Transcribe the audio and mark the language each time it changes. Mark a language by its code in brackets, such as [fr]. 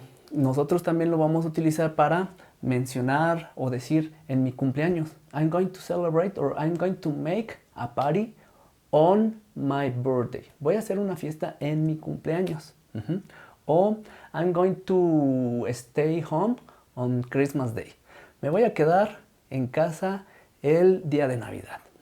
[es] Nosotros también lo vamos a utilizar para mencionar o decir en mi cumpleaños. [en] I'm going to celebrate or I'm going to make a party on my birthday. [es] Voy a hacer una fiesta en mi cumpleaños. [en] O I'm going to stay home on Christmas Day. [es] Me voy a quedar en casa el día de Navidad.